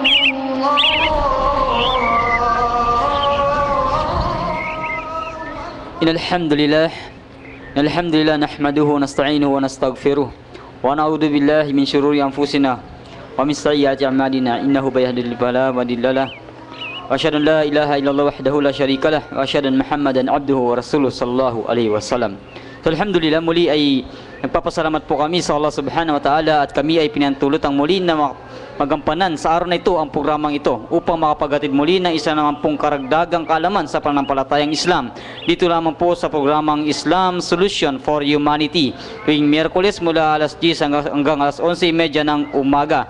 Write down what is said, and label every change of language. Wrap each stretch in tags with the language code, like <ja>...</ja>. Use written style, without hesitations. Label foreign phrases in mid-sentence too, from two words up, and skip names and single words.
<ar>الحمد لله نحمده ونستعينه ونستغفره ونعوذ بالله من شرور أنفسنا ومن سيئات أعمالنا إنه من يهده الله فلا مضل له وأشهد أن لا إله إلا الله وحده لا شريك له وأشهد أن محمدا عبده ورسوله صلى الله عليه وسلم.</ar> <tl>So, alhamdulillah, muli ay nagpapasalamat po kami sa Allah</tl> <ar>سبحانه وتعالى</ar> <tl>at kami ay pinantulot ang muli na magampanan sa araw na ito ang programang ito upang makapagatid muli ng isa naman pong karagdagang kaalaman sa pananampalatayang Islam. Dito lamang po sa programang Islam Solution for Humanity tuwing Miyerkules mula alas 10 hanggang alas 11:30 ng umaga.</tl>